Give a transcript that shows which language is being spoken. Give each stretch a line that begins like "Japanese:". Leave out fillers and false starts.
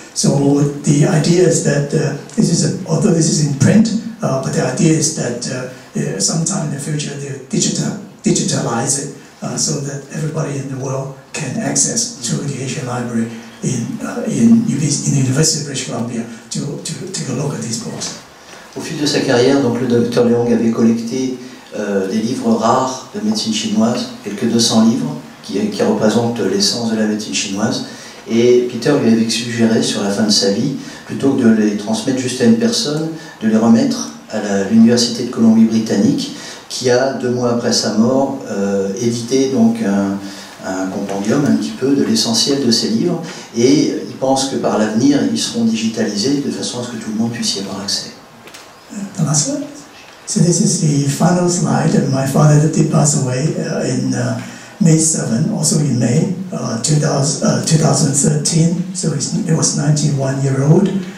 English: So the idea is that although this is in print, but the idea is that sometime in the future they'll digitalize it so that everybody in the world can access through the Asian Library in the University of British Columbia to take a look at these books.
French: Au fil de sa carrière, donc, le docteur Leong avait collecté des livres rares de médecine chinoise, quelques 200 livres qui représentent l'essence de la médecine chinoise. Et Peter lui avait suggéré sur la fin de sa vie, plutôt que de les transmettre juste à une personne, de les remettre à l'Université de Colombie-Britannique, qui a 2 mois après sa mort édité donc un compendium un petit peu de l'essentiel de ses livres. Et il pense que par l'avenir, ils seront digitalisés de façon à ce que tout le monde puisse y avoir accès.
English: The last slide. So this is the final slide, and my father did pass away in May 7, also in May 2013, so he was 91-year-old.